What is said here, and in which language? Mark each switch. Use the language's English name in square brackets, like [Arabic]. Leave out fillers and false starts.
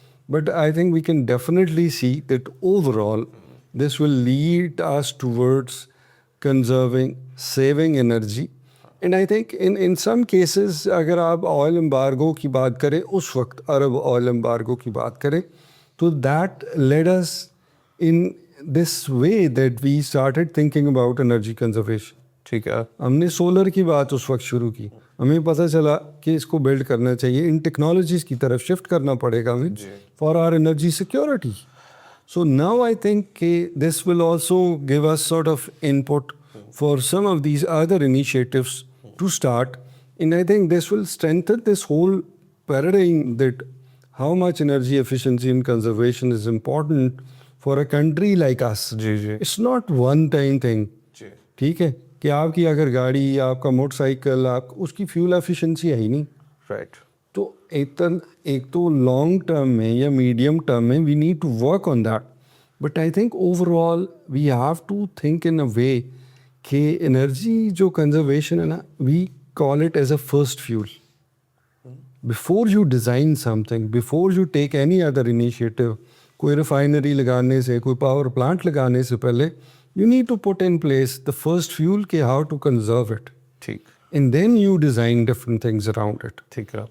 [English] But I think we can definitely see that overall this will lead us towards conserving, saving energy. And I think in some cases [Urdu] اگر آپ oil embargo کی بات کریں اس وقت عرب oil embargo کی بات کریں تو [English] that led us in this way that we started thinking about energy conservation. [Urdu] ٹھیک ہے, ہم نے سولر کی بات اس وقت شروع کی, ہمیں پتہ چلا کہ اس کو بلڈ کرنا چاہیے, ان ٹیکنالوجیز کی طرف شفٹ کرنا پڑے گا ہمیں [English] For our energy security. So now I think کہ this will also give us sort of input for some of these other initiatives to start, and I think this will strengthen this whole paradigm that how much energy efficiency and conservation is important for a country like us. [Urdu] جی جی, [English] It's not one time thing. [Urdu] جی ٹھیک ہے کہ آپ کی اگر گاڑی یا آپ کا موٹر سائیکل آپ اس کی فیول ایفیشنسی ہے ہی نہیں, [English] right, [Urdu] تو ایک تو [English] Long term میں یا medium term میں we need to work on that. But I think overall we have to think in a way [Urdu] کہ انرجی جو کنزرویشن ہے نا, [English] We call it as a first fuel. Before you design something, before you take any other initiative, [Urdu] کوئی refinery لگانے سے, کوئی power plant لگانے سے پہلے [English] you need to put in place the first fuel کہ how to conserve it. [Urdu] ٹھیک, [English] And then you design different things around it. [Urdu] ٹھیک ہے,